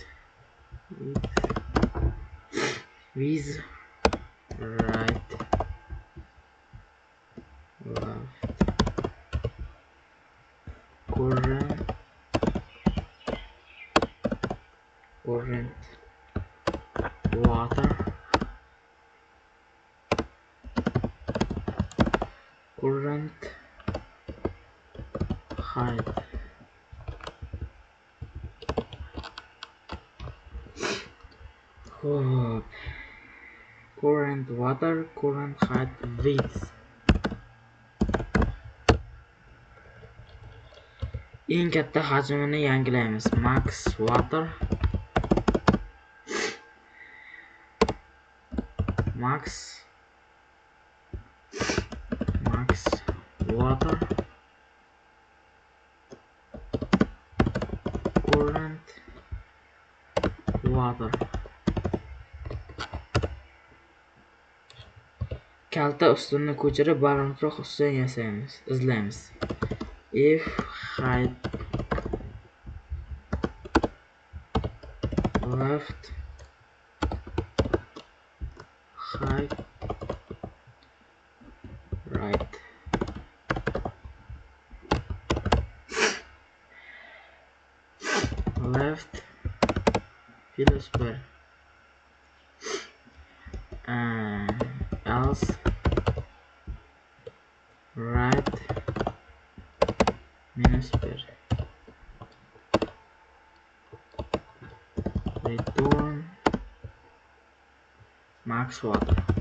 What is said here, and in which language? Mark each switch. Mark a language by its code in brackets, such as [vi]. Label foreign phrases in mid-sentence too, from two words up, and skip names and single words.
[en] right, left, current, water, current, height. Current water, current height, width. [uz] Eng katta hajmini yangilaymiz. [en] Max water, max water, current water. [uz] Kalta ustunni ko'chirib balandroq ustun izlaymiz. [en] If height left, height right. Left plus per else right minus per return max water.